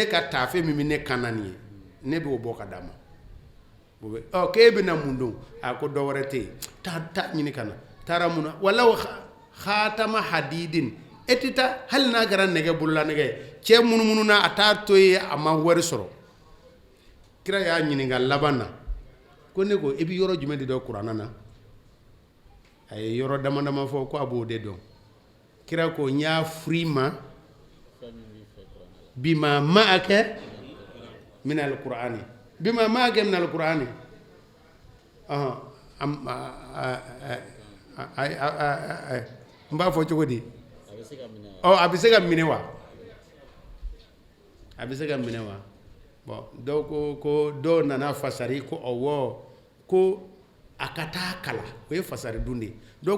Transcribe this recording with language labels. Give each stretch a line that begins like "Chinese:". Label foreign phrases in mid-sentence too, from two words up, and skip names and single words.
Bambara: ka taafe min bɛ ne kan na nin ye ne b'o bɔ ka d'a ma k'e bɛna mun don a ko dɔ wɛrɛ tɛ yen taa ɲini ka na taara mun na
Arabic: ولو خاتما حديد
Bambara: e tɛ taa hali n'a kɛra nɛgɛ bolola nɛgɛ ye cɛ munumunu na a t'a to ye a ma wari sɔrɔ kira y'a ɲininka laban na ko ne ko i bɛ yɔrɔ jumɛn de dɔn kuranna na a ye yɔrɔ dama dama fɔ ko a b'o de dɔn kira ko n y'a furu i ma
Arabic: بما معك من القرآن بما معك من القرآن
Bambara: n b'a fɔ cogo di a bɛ se ka minɛ wa a bɛ se ka minɛ wa bon dɔw ko dɔw nana fasari ko awɔ ko a ka taa kala o ye fasari dun de ye dɔw